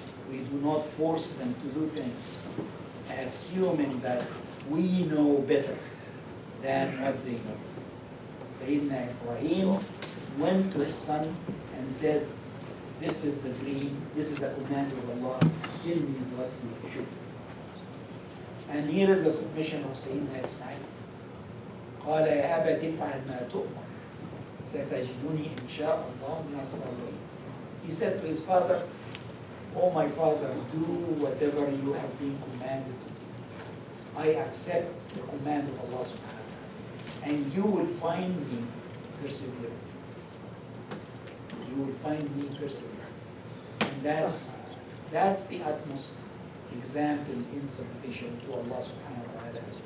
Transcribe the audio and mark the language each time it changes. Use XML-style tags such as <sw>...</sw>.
<en>We do not force them to do things, assuming that we know better than what they know. Sayyidina Ibrahim went to his son and said, this is the dream, this is the command of Allah, tell me what we should do. And here is the submission of Sayyidina Ismail.</en> <ar>قال يا أبت افعل ما تؤمر ستجدني إن شاء الله من الصابرين.</ar> <en>He said to his father, oh my father, do whatever you have been commanded to do. I accept the command of Allah subhanahu wa ta'ala, and you will find me persevering. You will find me persevering. And that's the utmost example in submission to Allah subhanahu wa ta'ala.</en>